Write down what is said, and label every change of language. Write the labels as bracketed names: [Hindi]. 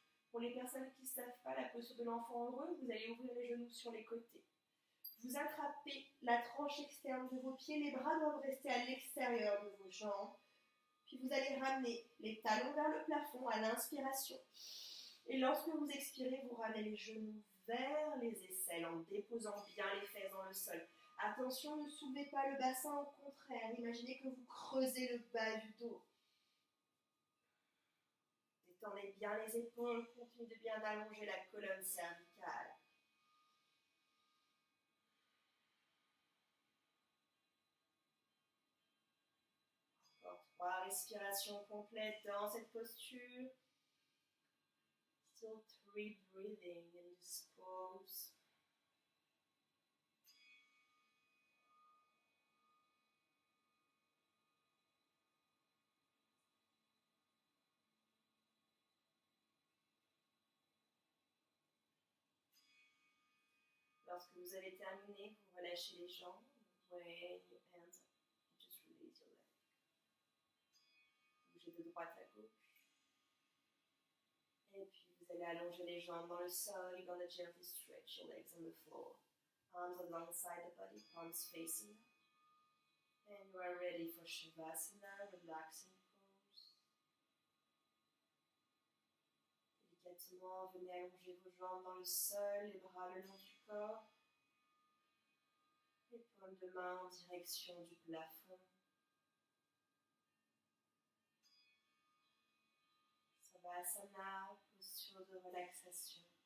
[French] Pour les personnes qui ne savent pas la posture de l'enfant heureux, vous allez ouvrir les genoux sur les côtés. Vous attrapez la tranche externe de vos pieds, les bras doivent rester à l'extérieur de vos jambes. Puis vous allez ramener les talons vers le plafond à l'inspiration. Et lorsque vous expirez, vous ramenez les genoux vers les aisselles en déposant bien les fesses dans le sol. Attention, ne soulevez pas le bassin, au contraire. Imaginez que vous creusez le bas du dos. Détendez bien les épaules, continuez de bien allonger la colonne cervicale. Encore 3 respirations complètes dans cette posture. [English] Still 3 breathing in this pose. [French] Lorsque vous avez terminé, vous relâchez les jambes. [English] When your hands up, just release your leg. [French] Bougez de droite à gauche. Et puis vous allez allonger les jambes dans le sol. [English] You're gonna gently stretch your legs on the floor. Arms alongside the body, palms facing up. And you are ready for Shavasana, relaxing pose. [French] Délicatement, venez allonger vos jambes dans le sol, les bras le long du corps. Les paumes de main en direction du plafond. Savasana, posture de relaxation.